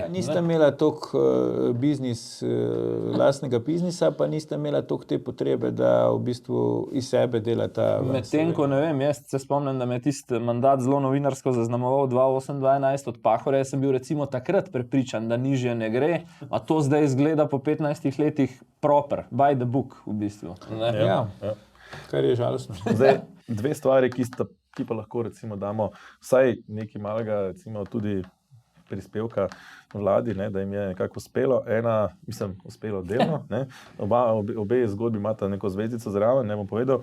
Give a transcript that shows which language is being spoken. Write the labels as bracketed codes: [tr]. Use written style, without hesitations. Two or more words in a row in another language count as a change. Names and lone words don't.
[sl] Ja, nista imela toliko lastnega biznisa, pa nista imela toliko te potrebe, da v bistvu iz sebe delata. Medtem, ko ne vem, jaz se spomnim, da me je tisti mandat zelo novinarsko zaznamoval 2008-2011 od Pahorja, jaz sem bil recimo takrat prepričan, da nižje ne gre, a to zdaj izgleda po 15 letih [en] proper, by the book [sl] v bistvu. Ja. Kar je žalostno. Zdaj, 2 stvari, ki pa lahko recimo damo vsaj nekaj malega, recimo tudi prispevka vladi, da jim je nekako uspelo. Uspelo delno. Obe zgodbi imata neko zvezdico zraven, ne bom povedal.